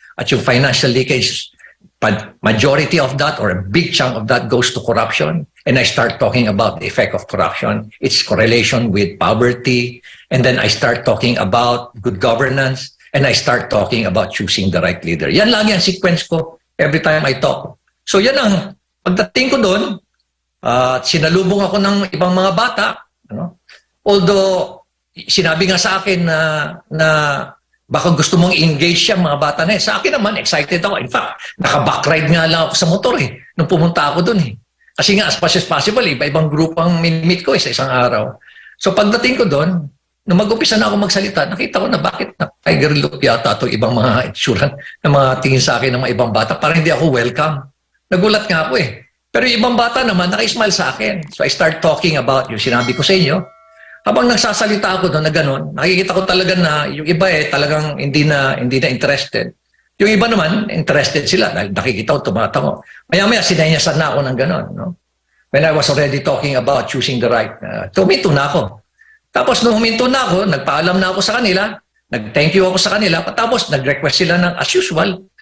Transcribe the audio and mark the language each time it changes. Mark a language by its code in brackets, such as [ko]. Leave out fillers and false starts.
[tl] At yung [en] financial leakage, majority of that or a big chunk of that goes to corruption. And I start talking about the effect of corruption, its correlation with poverty. And then I start talking about good governance. And I start talking about choosing the right leader. [tl] Yan lagi ang sequence ko [en] every time I talk. [tl] So yan ang pagdating ko doon, sinalubong ako ng ibang mga bata. Although, sinabi nga sa akin na baka gusto mong engage siya mga bata na sa akin naman, excited ako. In fact, naka-backride nga lang ako sa motor nung pumunta ako doon Kasi nga, [en] as much as possible, [tl] iba-ibang group ang min-meet ko sa isang araw. So pagdating ko doon, nung mag-umpisa na ako magsalita, nakita ko na bakit tiger look yata itong ibang mga itsuran na mga tingin sa akin ng mga ibang bata. Parang hindi ako welcome. Nagulat nga ako Pero yung ibang bata naman, naka-smile sa akin. [en] So I start talking about [tl] yung sinabi ko sa inyo. Habang nagsasalita ako doon na gano'n, nakikita ko talaga na yung iba talagang hindi na interested. Yung iba naman, interested sila dahil nakikita ko, tumatango. Maya-maya, sinenyasan na ako ng gano'n. [en] When I was already talking about choosing the right, [tl] tuminto na ako. Tapos nung huminto na ako, nagpaalam na ako sa kanila, nag-thank you ako sa kanila, tapos nag-request sila ng as usual.